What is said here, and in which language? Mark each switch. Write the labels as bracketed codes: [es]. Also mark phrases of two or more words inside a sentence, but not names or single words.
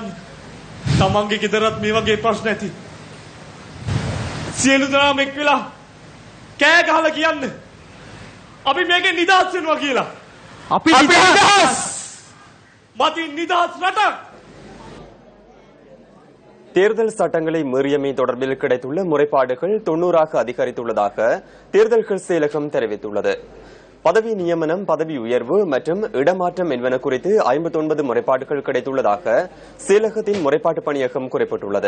[si] තමන්ගේ ගෙදරත් මේ වගේ ප්‍රශ්න ඇති. සියලු දෙනාම එක්කලා කෑ ගහලා කියන්න. අපි මේකෙන් නිදහස් වෙනවා කියලා. අපි නිදහස්. මතින් නිදහස් රටක්. [ta] தேர்தல் சட்டங்களை மீறியமை தொடர்பில் கிடைத்துள்ள முறைப்பாடுகள் 90ஆக அதிகரித்துள்ளதாக தேர்தல்கள் செயலகம் தெரிவித்துள்ளது. பதவி நியமனம், பதவி உயர்வு மற்றும் இடமாற்றம் என்பன குறித்து 59 முறைப்பாடுகள் கிடைத்துள்ளதாக செயலகத்தின் முறைப்பாட்டு பணியகம் குறிப்பிட்டுள்ளது.